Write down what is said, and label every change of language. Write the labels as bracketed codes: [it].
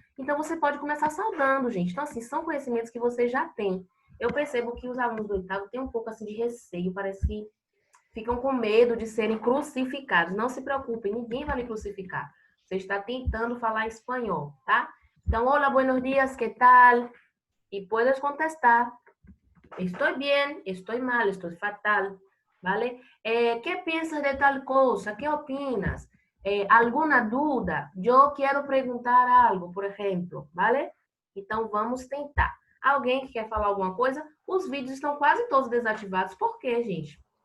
[pt] Então, você pode começar saudando, gente. Então, assim, são conhecimentos que você já tem. Eu percebo que os alunos do 8º têm um pouco, assim, de receio. Parece que ficam com medo de serem crucificados. Não se preocupem, ninguém vai lhe crucificar. Você está tentando falar espanhol, tá? [es] Então, hola, buenos días, ¿qué tal? E puedes contestar. [pt] Estou bem, estou mal, estou fatal, ¿vale? [es] ¿Qué piensas de tal cosa? ¿Qué opinas? ¿Alguna duda? [pt] Eu quero perguntar algo, por exemplo, ¿vale? Então, vamos tentar. Alguém que quer falar alguma coisa? Os vídeos estão quase todos desativados. Por quê, gente?